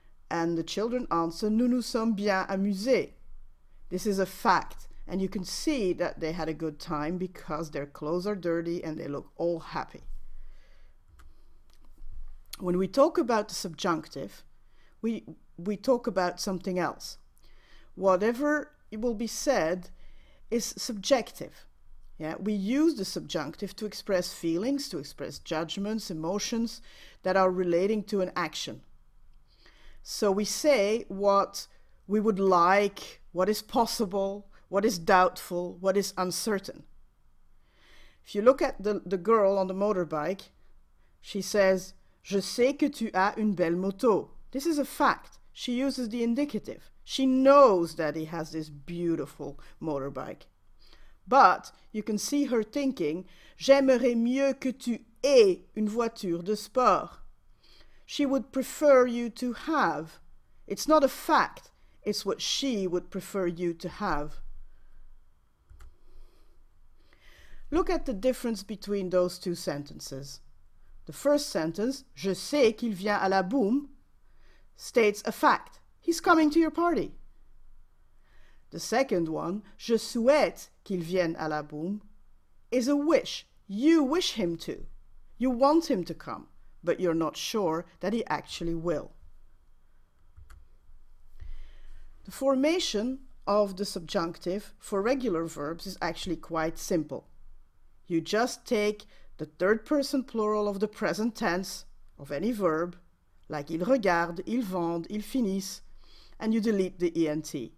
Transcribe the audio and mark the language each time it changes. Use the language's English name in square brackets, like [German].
[English] And the children answer, [French] Nous nous sommes bien amusés. [English] This is a fact. And you can see that they had a good time because their clothes are dirty and they look all happy. When we talk about the subjunctive, we talk about something else. Whatever will be said is subjective. Yeah? We use the subjunctive to express feelings, to express judgments, emotions that are relating to an action. So we say what we would like, what is possible, what is doubtful, what is uncertain. If you look at the girl on the motorbike, she says, [French] Je sais que tu as une belle moto. [English] This is a fact. She uses the indicative. She knows that he has this beautiful motorbike. But you can see her thinking, [French] J'aimerais mieux que tu aies une voiture de sport. [English] She would prefer you to have. It's not a fact. It's what she would prefer you to have. Look at the difference between those two sentences. The first sentence, [French] Je sais qu'il vient à la boum, [English] states a fact. He's coming to your party. The second one, [French] Je souhaite qu'il vienne à la boum, [English] is a wish. You wish him to. You want him to come, but you're not sure that he actually will. The formation of the subjunctive for regular verbs is actually quite simple. You just take the third person plural of the present tense of any verb, like [French] il regarde, il vende, il finissent, [English] and you delete the ent.